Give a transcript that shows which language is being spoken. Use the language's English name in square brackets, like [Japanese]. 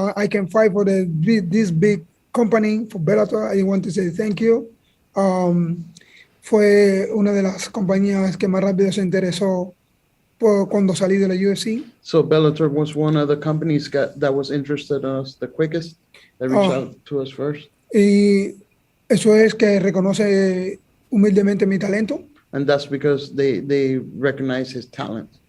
[English] I can fight for this big company, for Bellator. I want to say thank you. [Spanish] Fue una de las compañías que más rápido se interesó cuando salí de la UFC. [English] So Bellator was one of the companies that was interested in us the quickest, that reached out to us first. [Spanish] Y eso es que reconoce humildemente mi talento. [English] And that's because they recognize his talent.